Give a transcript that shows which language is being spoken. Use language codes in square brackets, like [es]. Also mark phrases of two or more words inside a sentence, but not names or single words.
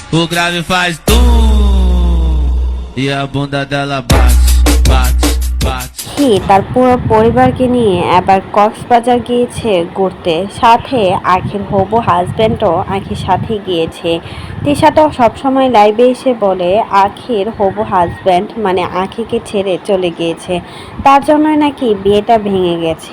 [pt] O grave faz tum e a bunda dela bate, bate, bate. [bn] তার পুরো পরিবারকে নিয়ে এবার কক্সবাজার গিয়েছে ঘুরতে, সাথে আখির হবু হাজব্যান্ডও আখির সাথে গিয়েছে। তিশা তো সবসময় লাইভে এসে বলে আখির হবু হাজব্যান্ড মানে আখিকে ছেড়ে চলে গিয়েছে, তার জন্যই নাকি বিয়েটা ভেঙে গেছে।